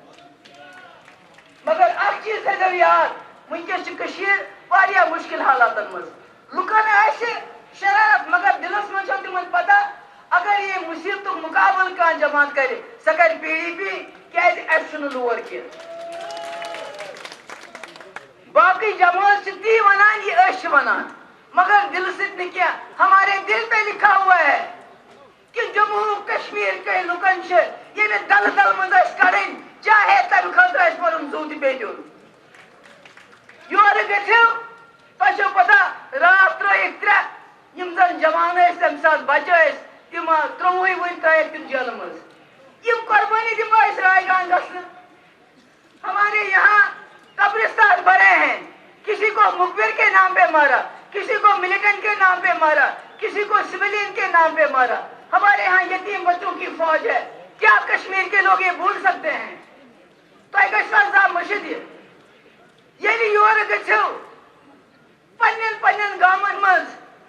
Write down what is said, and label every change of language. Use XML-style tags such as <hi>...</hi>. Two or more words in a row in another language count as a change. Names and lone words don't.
<ks>مگر اکھ چیٖز تھٲیزیو یاد وٕنکٮ۪س چھِ کٔشیٖر واریاہ مُشکِل حالاتَن منٛز لُکَن آسہِ شرارت مگر دِلَس منٛز چھو تِمن پتہ اگر یہِ مُصیبتُک مُقابلہٕ کانٛہہ جماعت کرِ سۄ کرِ پی ڈی پی کیازِ اَسہِ چھُنہٕ لور کینٛہہ باقٕے جماعت چھِ تی وَنان یہِ أسۍ چھِ وَنان مگر دِلہٕ سۭتۍ نہٕ کینٛہہ</ks> <ur>ہمارے دل پہ لکھا ہوا ہے کہ جموں کشمیر کے</ur> <ks>لُکن چھِ ییٚمہِ دلہٕ دل منٛز ٲسۍ کڑٕنۍ چاہے تَمہِ خٲطرٕ آسہِ پَنُن زُو تہِ بیٚیہِ دیُن یورٕ گٔژھِو تۄہہِ چھو پتہ راتھ ترٲیِکھ 3 یِم زن جوان ٲسۍ تَمہِ ساتہٕ بچہٕ ٲسۍ تِم 23 وٕنۍ ترٲیِکھ تِم جیلہٕ منٛز یِم قۄربٲنی دِمو أسۍ راے گان گژھنہٕ</ks> <ur>ہمارے یہاں قبرستان بنے ہیں کسی کو مخبر کے نام پہ مارا کسی کو ملیٹنٹ کے نام پہ مارا کسی کو سویلین کے نام پہ مارا ہمارے یہاں یتیم بچوں کی فوج ہے کیا کشمیر کے لوگ یہ بھول سکتے ہیں</ur> <ks>تۄہہِ گژھوٕ عذاب مٔشِد ییٚلہِ یورٕ گٔژھِو پننٮ۪ن پننٮ۪ن گامن منٛز</ks>